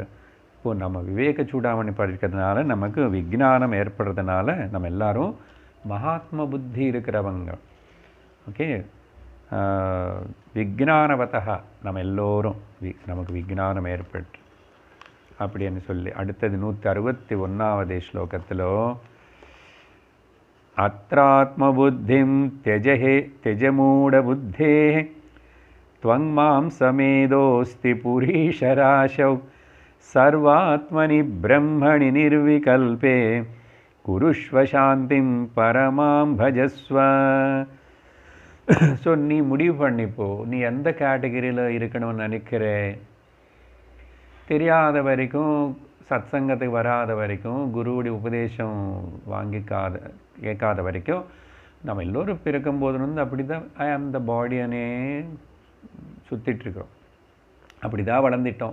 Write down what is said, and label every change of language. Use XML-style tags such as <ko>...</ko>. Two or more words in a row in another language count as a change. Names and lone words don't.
<ta>இப்போது நம்ம விவேக சூடாமணி படிக்கிறதுனால நமக்கு விஞ்ஞானம் ஏற்படுறதுனால நம்ம எல்லாரும் மகாத்மா புத்தி இருக்கிறவங்க. ஓகே, விஞ்ஞானவதா நம்ம எல்லோரும் நமக்கு விஞ்ஞானம் ஏற்பட்டு அப்படின்னு சொல்லி அடுத்தது 161வது ஸ்லோகத்தில்</ta> <sa>अत्रात्म बुद्धिम् त्यजहे त्यजमूढ बुद्धे त्वं मां समेदोस्ति पुरीशराशौ सर्वात्मनि ब्रह्मणि निर्विकल्पे कुरुष्व शान्तिं परमां भजस्व.</sa> <ta>ஸோ நீ முடிவு பண்ணிப்போ, நீ எந்த கேட்டகரியில் இருக்கணும்னு நினைக்கிற. தெரியாத வரைக்கும், சத்சங்கத்துக்கு வராத வரைக்கும், குருவுடைய உபதேசம் கேட்காத வரைக்கும் நம்ம எல்லோரும் பிறக்கும்போது வந்து அப்படி தான்</ta> <en>I am the</en> <ta>பாடியானே சுற்றிட்டுருக்கோம், அப்படி தான் வளர்ந்துட்டோம்.</ta>